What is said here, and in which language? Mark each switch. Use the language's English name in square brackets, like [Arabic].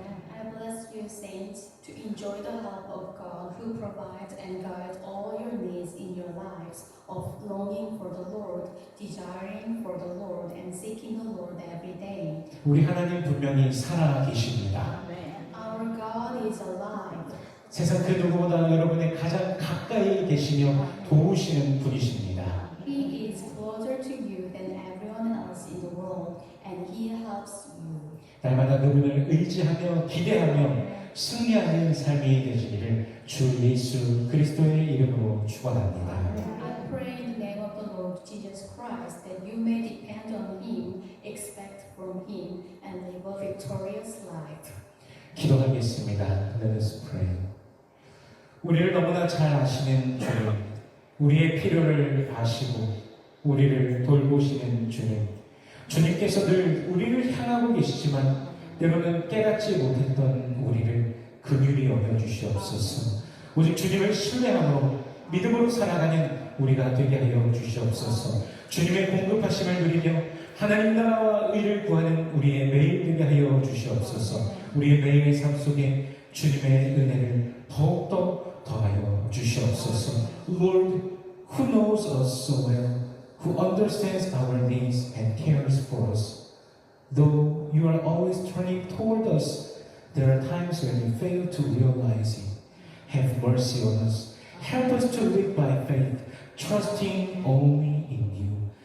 [English] I bless you, saints, to enjoy the help of God who provides and guides all your needs in your lives, of longing for the Lord, desiring for the Lord, and seeking the Lord every day. [Korean] 우리 하나님 분명히 살아 계십니다. [English] Our God is alive. [Korean] 세상 그 누구보다 여러분의 가장 가까이 계시며 도우시는 분이십니다. [English] He is closer to you than everyone else in the world, and He helps you. [Korean] 날마다 그분을 의지하며 기대하며 승리하는 삶이 되시기를 주 예수 그리스도의 이름으로 축원합니다. [English] I pray in the name of the Lord Jesus Christ that you may depend on Him, expect from Him, and live a victorious life. [Korean] 기도하겠습니다. [English] Let us pray. [Korean] 우리를 너무나 잘 아시는 주님, 우리의 필요를 아시고 우리를 돌보시는 주님, 주님께서 늘 우리를 향하고 계시지만 때로는 깨닫지 못했던 우리를 긍휼히 여겨주시옵소서. 오직 주님을 신뢰함으로 믿음으로 살아가는 우리가 되게 하여 주시옵소서. 주님의 공급하심을 누리며 하나님 나라와 의를 구하는 우리의 매일 되게 하여 주시옵소서. 우리의 매일의 삶 속에 주님의 은혜를 더욱더 더하여 주시옵소서. [English] Lord, who knows us so well, who understands our needs and cares for us. Though you are always turning toward us, there are times when we fail to realize it. Have mercy on us. Help us to live by faith, trusting only in you.